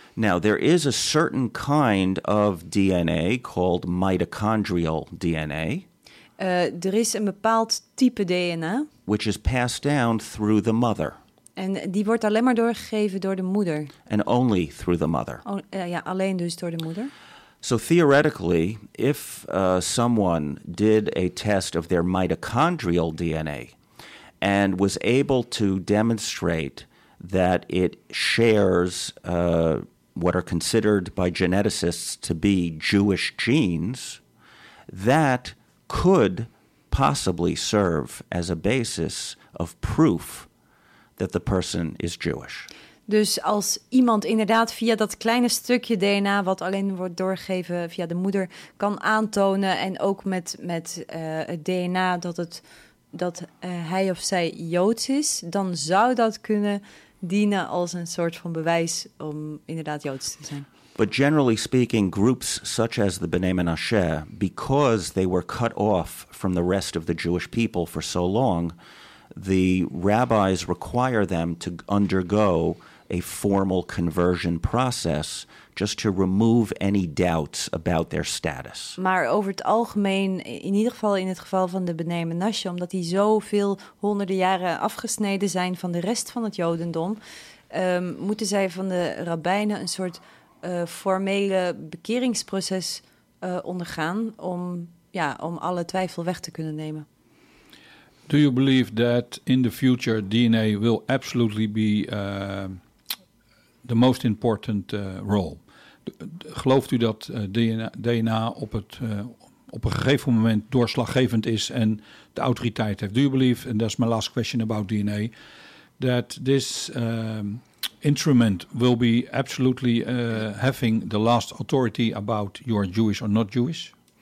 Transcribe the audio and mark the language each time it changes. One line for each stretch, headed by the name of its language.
English: Now, there is a certain kind of DNA called mitochondrial DNA.
Dutch: Er is een bepaald type DNA.
English: Which is passed down through the mother.
Dutch: En die wordt alleen maar doorgegeven door de moeder.
English: And only through the mother.
Dutch: Alleen dus door de moeder.
English: So theoretically, if someone did a test of their mitochondrial DNA and was able to demonstrate that it shares what are considered by geneticists to be Jewish genes, that could possibly serve as a basis of proof that the person is Jewish.
Dutch: Dus als iemand inderdaad via dat kleine stukje DNA wat alleen wordt doorgegeven via de moeder kan aantonen en ook met het DNA hij of zij Joods is, dan zou dat kunnen dienen als een soort van bewijs om inderdaad Joods te zijn.
English: But generally speaking, groups such as the B'nai Menashe, because they were cut off from the rest of the Jewish people for so long, the rabbis require them to undergo a formal conversion process just to remove any doubts about their status.
Dutch: Maar over het algemeen, in ieder geval in het geval van de B'nai Menashe, omdat die zoveel honderden jaren afgesneden zijn van de rest van het Jodendom, moeten zij van de rabbijnen een soort formele bekeringsproces ondergaan om alle twijfel weg te kunnen nemen.
English: Do you believe that in the future DNA will absolutely be the most important role?
Dutch: Gelooft u dat DNA op een gegeven moment doorslaggevend is en de autoriteit heeft?
English: Do you believe, and that's my last question about DNA, that this instrument will be absolutely having the last authority about you're Jewish or not Jewish?